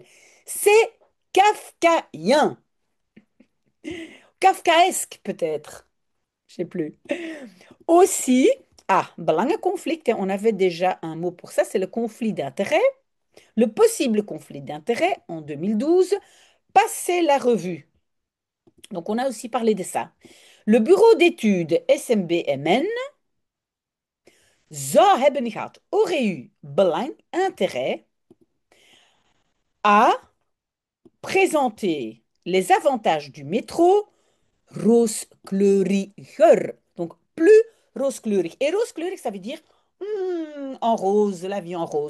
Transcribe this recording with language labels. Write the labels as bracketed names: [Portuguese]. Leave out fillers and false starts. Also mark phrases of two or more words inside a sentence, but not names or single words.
[French] C'est kafkaïen, kafkaesque peut-être, je sais plus. Aussi, belangenconflict, hein, on avait déjà un mot pour ça, c'est le conflit d'intérêts. Le possible conflit d'intérêts en 2012, passer la revue. Donc, on a aussi parlé de ça. Le bureau d'études SMBMN [Dutch] zou hebben gehad, [French] aurait eu belang, intérêt à présenter les avantages du métro rooskleuriger. Donc, plus rooskleurig. Et rooskleurig, ça veut dire en rose, la vie en rose.